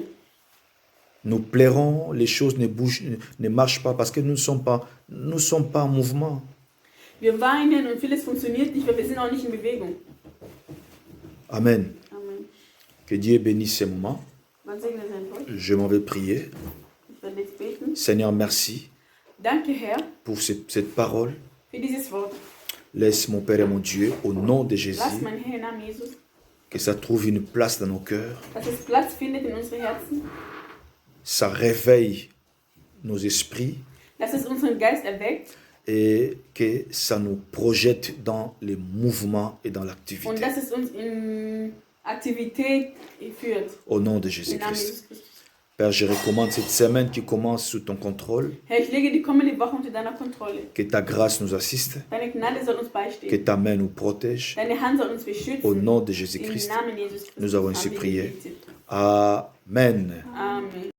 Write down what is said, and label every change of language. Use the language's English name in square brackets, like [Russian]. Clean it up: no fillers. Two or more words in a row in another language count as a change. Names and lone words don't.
[French] Nous plairons, les choses ne bougent, ne marchent pas parce que nous ne sommes pas en mouvement. [German] Wir weinen und vieles funktioniert nicht, weil wir sind auch nicht in Bewegung. [French] Amen. [German] Amen. [French] Que Dieu bénisse ces moments. [German] Gott segne sein Wort. [French] Je m'en vais prier. [German] Ich werde jetzt beten. [French] Seigneur, merci [German] Danke, Herr, [French] pour cette parole. [German] für dieses Wort. [French] Laisse mon Père et mon Dieu, au nom de Jésus, [German] Lass, mein Herr, im Namen Jesus, [French] que ça trouve une place dans nos cœurs. [German] dass es Platz findet in unseren Herzen. [French] Ça réveille nos esprits [German] Dass es unseren Geist erweckt [French] et que ça nous projette dans les mouvements et dans [German] und [French] l'activité. [German] dass es uns in Aktivität führt. [French] Au nom de [German] Im Namen Jesus [French] Jésus-Christ. [German] Christus. [French] Père, je recommande cette semaine qui commence sous ton contrôle. [German] Herr, ich lege die kommende Woche unter deiner Kontrolle. [French] Que ta grâce nous assiste. [German] Deine Gnade soll uns [French] Que [German] beistehen. [French] ta main nous protège. [German] Deine Hand soll uns [French] Au [German] beschützen. [French] nom de [German] Im [French] Jésus-Christ. [German] Namen Jesus Christus. [French] Nous avons ainsi [German] haben wir [French] prié. [German] gebetet. [French] Amen. [German] Amen.